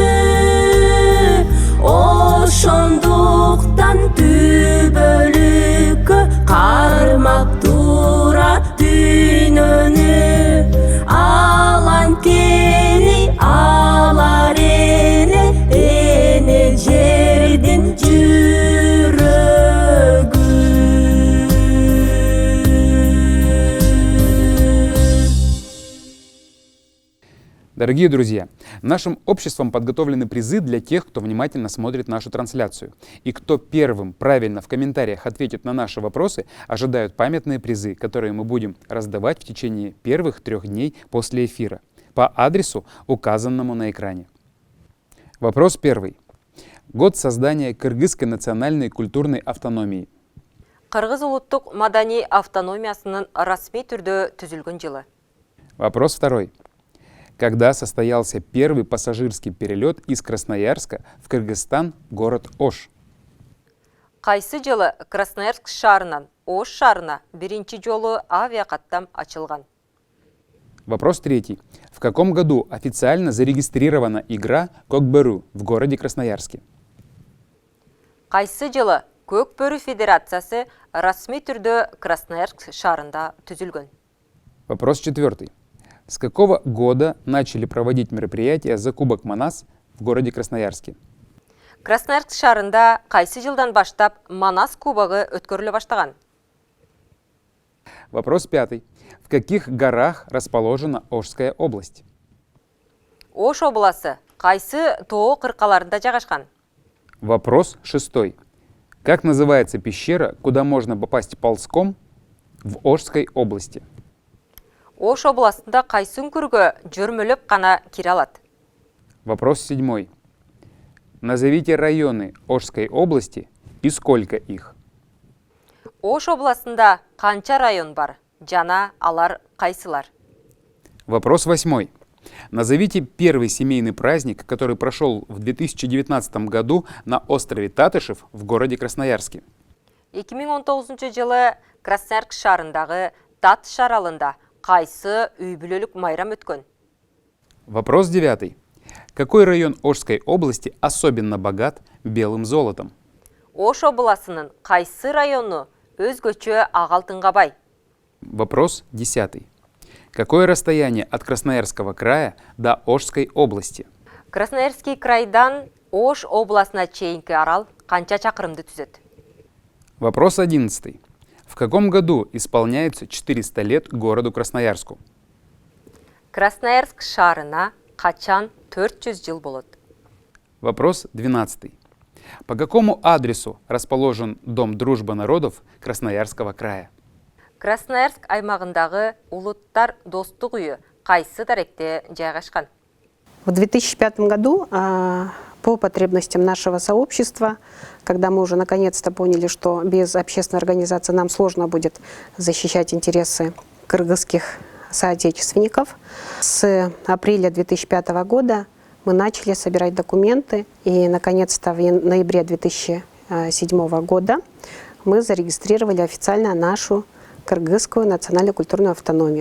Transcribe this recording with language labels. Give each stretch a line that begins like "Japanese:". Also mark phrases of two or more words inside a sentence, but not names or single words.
Kyrgyz: Ошондуктан түбөлүккө кармап турат дүйнөнү. Алантени алар эне жердин жүрөгү.
Russian: Дорогие друзья, нашим обществом подготовлены призы для тех, кто внимательно смотрит нашу трансляцию. И кто первым правильно в комментариях ответит на наши вопросы, ожидают памятные призы, которые мы будем раздавать в течение первых 3 дней после эфира по адресу, указанному на экране. Вопрос 1. Год создания Кыргызской национальной культурной автономии.
Kyrgyz: Кыргыз улуттук маданий автономиясынын расмий түрдө түзүлгөн жылы.
Russian: Вопрос 2. Когда состоялся первый пассажирский перелет из Красноярска в Кыргызстан, город Ош?
Kyrgyz: Кайсы жылы Красноярск шаарынан Ош шаарына биринчи жолу авиакаттам ачылган?
Russian: Вопрос 3. В каком году официально зарегистрирована игра Көкбөрү в городе Красноярске?
Kyrgyz: Кайсы жылы Көкбөрү федерациясы расмий түрдө Красноярск шаарында түзүлгөн?
Russian: Вопрос 4. С какого года начали проводить мероприятия за Кубок Манас в городе Красноярске?
Kyrgyz: Красноярск шаарында кайсы жылдан баштап Манас кубогу өткөрүлө баштаган?
Russian: Вопрос 5. В каких горах расположена Ошская область?
Kyrgyz: Ош обласы кайсы тоо кыркаларында жайгашкан?
Russian: Вопрос 6. Как называется пещера, куда можно попасть ползком в Ошской области?
Kyrgyz: Ош областында кайсы үңкүргө жөрмөлөп гана кире алат?
Russian: Вопрос 7. Назовите районы Ошской области и сколько их?
Kyrgyz: Ош областында канча район бар? Жана алар кайсылар?
Russian: Вопрос 8. Назовите первый семейный праздник, который прошел в 2019 году на острове Татышев в городе Красноярске.
Kyrgyz: 2019 жылы Красноярск шаарындагы Татыш аралында кайсы үй бүлөлүк майрам өткөн?
Russian: Вопрос 9. Какой район Ошской области особенно богат белым золотом?
Kyrgyz: Ош обласынын кайсы району өзгөчө ак алтынга бай?
Russian: Вопрос 10. Какое расстояние от Красноярского края до Ошской области?
Kyrgyz: Красноярский крайдан Ош областына чейинки арал канча чакырымды түзөт?
Russian: Вопрос 11. В каком году исполняется 400 лет городу Красноярску?
Kyrgyz: Красноярск шаарына качан 400 жыл болот?
Russian: Вопрос 12. По какому адресу расположен Дом дружбы народов Красноярского края?
Kyrgyz: Красноярск аймагындагы улуттар достук үйү кайсы даректе жайгашкан?
Russian: В 2005 году по потребностям нашего сообщества, когда мы уже наконец-то поняли, что без общественной организации нам сложно будет защищать интересы кыргызских соотечественников, с апреля 2005 года мы начали собирать документы, и наконец-то в ноябре 2007 года мы зарегистрировали официально нашу Кыргызскую национальную культурную автономию.